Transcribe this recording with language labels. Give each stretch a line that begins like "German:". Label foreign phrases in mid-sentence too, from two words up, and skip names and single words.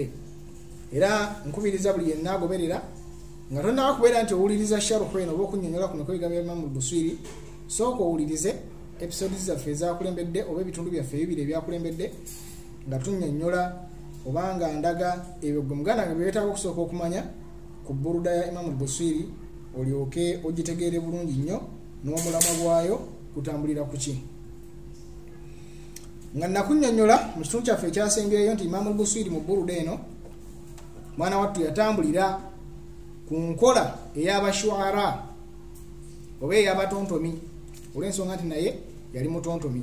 Ganda: Era nkubiriza buli yenna agoberera nga tonnaba kubeera nti owuliriza sharuhu eno oba okunnyonnyola kuno kw'ebigambo bya Imam al-Busiri, sooka owulirize episode zaffe ezakulembedde oba ebitundu byaffe ebibiri ebyakulembedde nga tunnyonnyola obanga ndaga ebyo gwe muganda nga byetaaga okusooka okumanya ku buruda ya Imam al-Busiri, olyoke ogitegeere bulungi nnyo n'omulamwa gwayo kutambulira ku ki. Nga nakunnyonnyola mu kitundu kyaffe ekyasembyeyo nti Imam al-Busiri mu buruda eno mwana wattu yatambulira ku nkola ey'abashuara oba ey'abatontomi, olw'ensonga nti naye yali mutontomi.